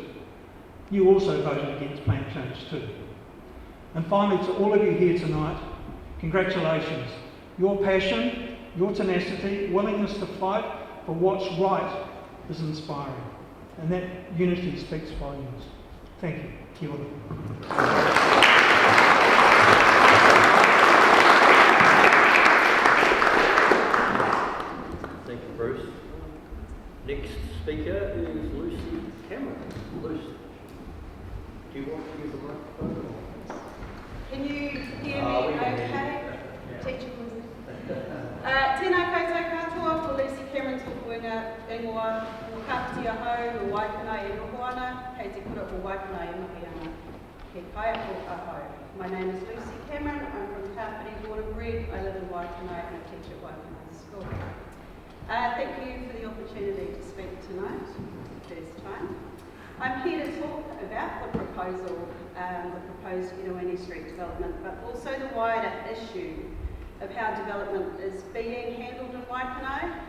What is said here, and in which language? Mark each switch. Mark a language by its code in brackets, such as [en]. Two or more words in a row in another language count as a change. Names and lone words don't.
[en] You also voted against plan change too. And finally, to all of you here tonight, congratulations. Your passion, your tenacity, willingness to fight for what's right is inspiring. And that unity speaks volumes. Thank you. [mi] Kia ora. [en] Thank you, Bruce. Next speaker is Lucy Cameron. Lucy, do you want to use the microphone? Can you hear me okay? Teacher, [mi] tēnā koutou katoa, ko Lucy Cameron tōku ingoa, o Kāpiti ahau, o Waikanae e noho ana, kei te kura o Waikanae e noho ana. He kaiako aho. [en] My name is Lucy Cameron. I'm from Kapiti, born and bred. I live in Waikanae and I teach at Waikanae School. Thank you for the opportunity to speak tonight, for the first time. I'm here to talk about the proposed Eruini Street development, but also the wider issue of how development is being handled in Waikanae.